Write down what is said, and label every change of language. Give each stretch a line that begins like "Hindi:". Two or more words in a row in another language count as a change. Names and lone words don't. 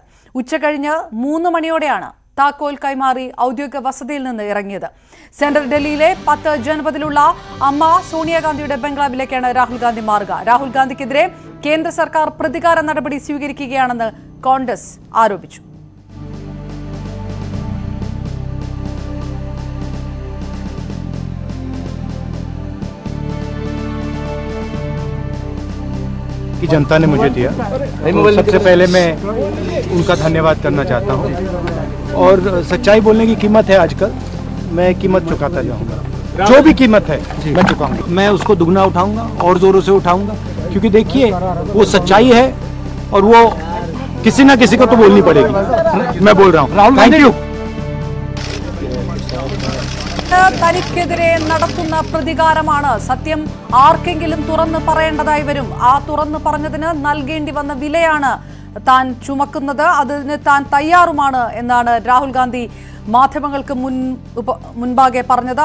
Malayalam: ഉച്ചകഴിഞ്ഞ് 3 മണിയോടെയാണ് താക്കോൽ കൈമാറി ഔദ്യോഗിക വസതിയിൽ നിന്ന് ഇറങ്ങിയത്. സെൻട്രൽ ഡൽഹിയിലെ 10 ജനപദിലുള്ള അമ്മ സോണിയാഗാന്ധിയുടെ ബംഗ്ലാവിലേക്കാണ് രാഹുൽ ഗാന്ധി മാറുക. രാഹുൽ ഗാന്ധിക്കെതിരെ കേന്ദ്ര സർക്കാർ പ്രതികാര നടപടി സ്വീകരിക്കുകയാണെന്ന് കോൺഗ്രസ് ആരോപിച്ചു.
Hindi: की जनता ने मुझे दिया, सबसे पहले मैं उनका धन्यवाद करना चाहता हूं। और सच्चाई बोलने की कीमत है, आजकल मैं कीमत चुकाता जाऊंगा, जो भी कीमत है मैं चुकाऊंगा। मैं उसको दुगना उठाऊंगा और जोरों से उठाऊंगा, क्योंकि देखिए वो सच्चाई है और वो किसी ना किसी को तो बोलनी पड़ेगी। मैं बोल रहा हूँ।
English: thank you.
Malayalam: തനിക്കെതിരെ നടത്തുന്ന പ്രതികാരമാണ്. സത്യം ആർക്കെങ്കിലും തുറന്നു പറയേണ്ടതായി വരും. ആ തുറന്നു പറഞ്ഞതിന് നൽകേണ്ടി വന്ന വിലയാണ് താൻ ചുമക്കുന്നത്. അതിന് താൻ തയ്യാറുമാണ് എന്നാണ് രാഹുൽ ഗാന്ധി മാധ്യമങ്ങൾക്ക് മുൻപാകെ പറഞ്ഞത്.